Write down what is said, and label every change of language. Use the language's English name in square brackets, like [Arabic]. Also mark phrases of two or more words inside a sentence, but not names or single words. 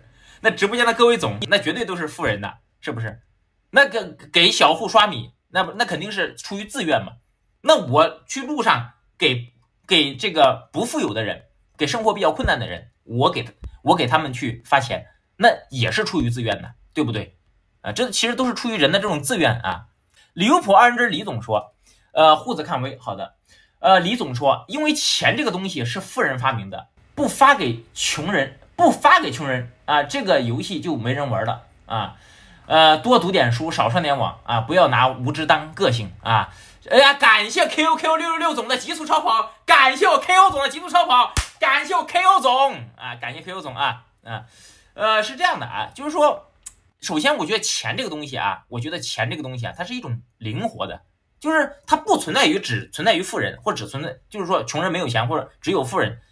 [Chinese] 那直播間的各位總，那絕對都是富人的，是不是？那個給小戶刷米，那肯定是出於自願嘛。那我去路上給這個不富有的人， 給生活比較困難的人，我給他們去发錢，那也是出於自願的，對不對？這其實都是出於人的這種自願啊。利物浦二人之李總說，胡子看微，好的，李總說，因為錢這個東西是富人發明的，不發給窮人啊，這個遊戲就沒人玩了啊。多讀點書，少上點網啊，不要拿無知當個性啊。哎呀，感謝 QQ666 總的极速超跑，感謝我 KO 总的极速超跑，感謝我 KO 总啊，感謝 KO 总啊。是这样的啊，就是说，首先我觉得钱这个东西啊，它是一种靈活的，就是它不存在於只存在於富人，或者只存在就是說窮人沒有錢，或者只有富人。